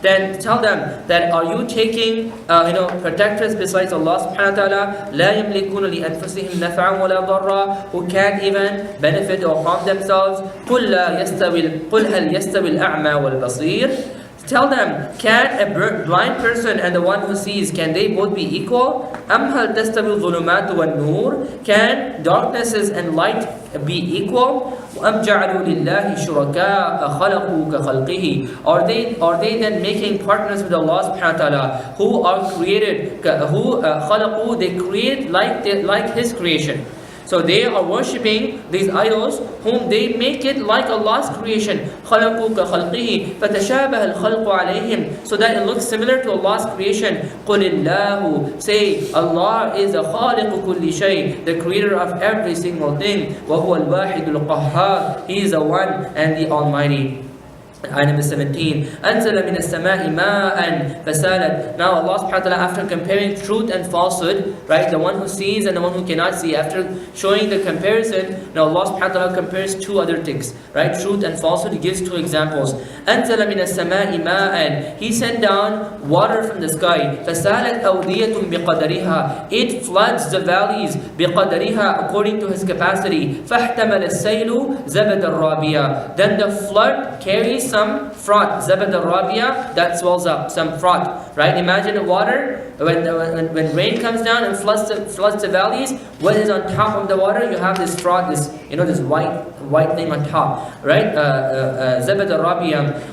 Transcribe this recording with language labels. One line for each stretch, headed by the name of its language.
English: Then tell them that are you taking protectors besides Allah subhanahu wa ta'ala?
Arabic: لَا يَمْلِكُونَ لِأَنفُسِهِمْ نَفْعًا وَلَا ضَرًّا.
English: Who can't even benefit or harm themselves.
Arabic: قُلْ هَلْ يَسْتَوِي الْأَعْمَى وَالْبَصِيرُ.
English: Tell them, can a blind person and the one who sees, can they both be equal?
Arabic: أَمْ هَلْ تَسْتَوِي الظُّلُمَاتُ وَالنُّورُ.
English: Can darknesses and light be equal?
Arabic: أَمْ جَعَلُوا لِلَّهِ شُرَكَاءَ خَلَقُوا كَخَلْقِهِ.
English: Are they then making partners with Allah subhanahu wa ta'ala, who are created, خَلَقُوا, they create like His creation. So they are worshipping these idols whom they make it like Allah's creation.
Arabic: خَلَقُوا كَخَلْقِهِ فَتَشَابَهَ الْخَلْقُ عَلَيْهِمْ.
English: So that it looks similar to Allah's creation.
Arabic: قُلِ اللَّهُ.
English: Say, Allah is the
Arabic: خَالِقُ كُلِّ شَيْءٍ,
English: the creator of every single thing.
Arabic: وَهُوَ الْوَاحِدُ الْقَهَّارُ.
English: He is the one and the Almighty. Ayah number 17.
Arabic: أنزل من السماء ماء فسالت.
English: Now Allah subhanahu wa ta'ala, after comparing truth and falsehood, right, the one who sees and the one who cannot see, after showing the comparison, now Allah subhanahu wa ta'ala compares two other things, right, truth and falsehood. He gives two examples.
Arabic: أنزل من السماء ماء.
English: He sent down water from the sky.
Arabic: فسالت أودية بقدرها.
English: It floods the valleys بقدرها, according to his capacity. فاحتمل السيل زبد الرابية. Then the flood carries some froth, zabad al-rabia, that swells up, some froth, right? Imagine the water, when rain comes down and floods the valleys, what is on top of the water? You have this froth, this white thing on top, right? Zabad al-rabia.